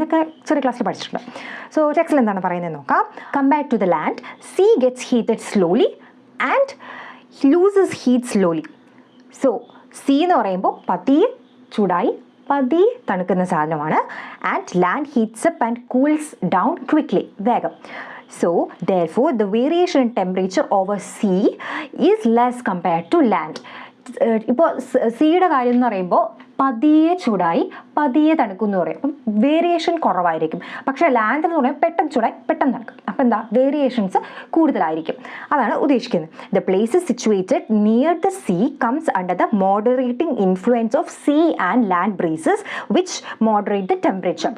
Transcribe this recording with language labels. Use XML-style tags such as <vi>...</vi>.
<ml>ഇതൊക്കെ ചെറിയ ക്ലാസ്സിൽ പഠിച്ചിട്ടുണ്ട്. സോ ടെക്സ്റ്റിൽ എന്താണ് പറയുന്നത് നോക്കാം.</ml> <en>Compared to the land, sea gets heated slowly and loses heat slowly.</en> <ml>So see എന്ന് പറയുമ്പോൾ പതിയെ ചൂടായി പതിയെ തണുക്കുന്ന സാധനമാണ്.</ml> <en>and land heats up and cools down quickly,</en> <ml>വേഗം.</ml> <en>So therefore the variation in temperature over sea is less compared to land.</en> <ml>ഇപ്പോൾ സീയുടെ കാര്യം എന്ന് പറയുമ്പോൾ പതിയെ ചൂടായി പതിയെ തണുക്കും എന്ന് പറയും. അപ്പം വേരിയേഷൻ കുറവായിരിക്കും. പക്ഷേ ലാൻഡ് എന്ന് പറയുമ്പോൾ പെട്ടെന്ന് ചൂടായി പെട്ടെന്ന് തണുക്കും. അപ്പം എന്താ, വേരിയേഷൻസ് കൂടുതലായിരിക്കും. അതാണ് ഉദ്ദേശിക്കുന്നത്.</ml> <en>The places situated near the sea comes under the moderating influence of sea and land breezes which moderate the temperature.</en>